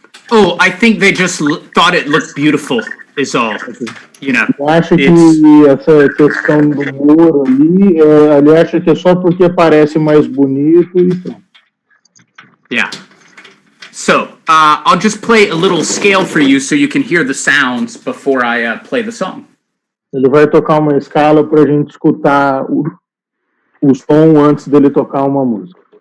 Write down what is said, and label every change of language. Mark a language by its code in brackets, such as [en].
[en] Oh, I think they just thought it looked beautiful, is all. Okay. You know, [pt] eu acho que essa questão do ouro ali, ele acha que é só porque parece mais bonito e pronto. [en] Yeah. So, I'll just play a little scale for you so you can hear the sounds before I play the song. [pt] Ele vai tocar uma escala para a gente escutar o som antes dele tocar uma música.